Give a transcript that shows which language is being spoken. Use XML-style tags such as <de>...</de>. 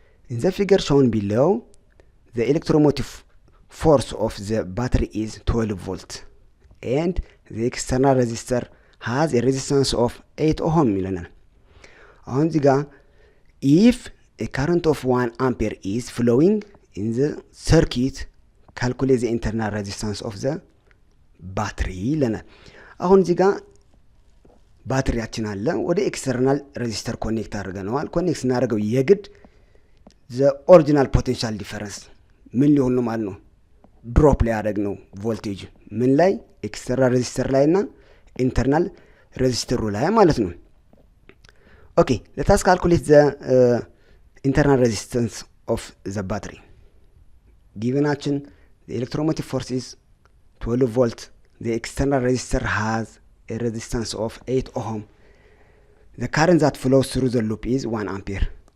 <en>In the figure shown below, the electromotive force of the battery is 12 volt and the external resistor has a resistance of 8 ohm</en> <am>ይለናል። አሁን እዚህ ጋር</am> <en>if a current of 1 ampere is flowing in the circuit, calculate the internal resistance of the battery ይለናል። አሁን እዚህ ጋር</en> <am>ባትሪያችን አለ፣ ወደ ኤክስተርናል ሬዚስተር ኮኔክት አድርገነዋል። ኮኔክት ስናደርገው የግድ</am> <en>the original potential difference</en> <am>ምን ሊሆን ነው ማለት ነው? ድሮፕ ላይ ያደርግ ነው ቮልቴጅ ምን ላይ? ኤክስተርናል ሬዚስተር ላይ እና ኢንተርናል ሬዚስተሩ ላይ ማለት ነው። ኦኬ</am> <en>let us calculate the internal resistance of the battery. ጊቨናችን the electromotive force is 12 volt, the external resistor has a resistance of 8 ohm, the current that flows through the loop is 1 ampere.</en>